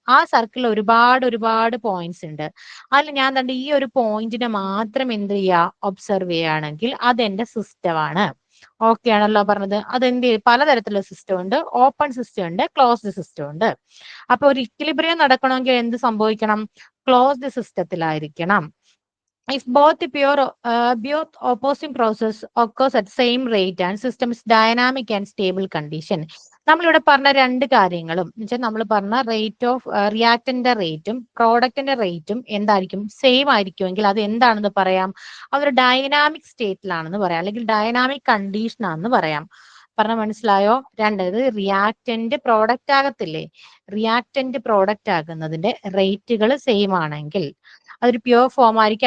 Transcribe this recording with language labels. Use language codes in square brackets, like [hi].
[ml] ആ സർക്കിളിൽ ഒരുപാട് പോയിന്റ്സ് ഉണ്ട്. അതിൽ ഞാൻ കണ്ട ഈ ഒരു പോയിന്റിനെ മാത്രം എന്ത് ചെയ്യുക, ഒബ്സർവ് ചെയ്യുകയാണെങ്കിൽ അതെന്റെ സിസ്റ്റമാണ്. ഓക്കെ ആണല്ലോ പറഞ്ഞത്. അതെന്ത് പലതരത്തിലുള്ള സിസ്റ്റം ഉണ്ട്, ഓപ്പൺ സിസ്റ്റം ഉണ്ട്, ക്ലോസ്ഡ് സിസ്റ്റം ഉണ്ട്. അപ്പൊ ഒരു ഇക്വിലിബ്രിയം നടക്കണമെങ്കിൽ എന്ത് സംഭവിക്കണം, closed സിസ്റ്റത്തിലായിരിക്കണം. [en] If both both opposing process occurs at same rate and system is dynamic and stable condition. [ml] നമ്മളിവിടെ പറഞ്ഞ രണ്ട് കാര്യങ്ങളും എന്നുവെച്ചാൽ നമ്മൾ പറഞ്ഞ റേറ്റ് ഓഫ് റിയാക്ടന്റെ റേറ്റും പ്രോഡക്റ്റിന്റെ റേറ്റും എന്തായിരിക്കും, സെയിം ആയിരിക്കുമെങ്കിൽ അത് എന്താണെന്ന് പറയാം, അതൊരു ഡൈനാമിക് സ്റ്റേറ്റിലാണെന്ന് പറയാം, അല്ലെങ്കിൽ ഡൈനാമിക് കണ്ടീഷൻ ആണെന്ന് പറയാം. പറഞ്ഞ മനസ്സിലായോ? രണ്ടത് reactant product ആകത്തില്ലേ, reactant product ആകുന്നതിന്റെ റേറ്റുകൾ same ആണെങ്കിൽ അതൊരു പ്യുവർ ഫോം ആയിരിക്കും.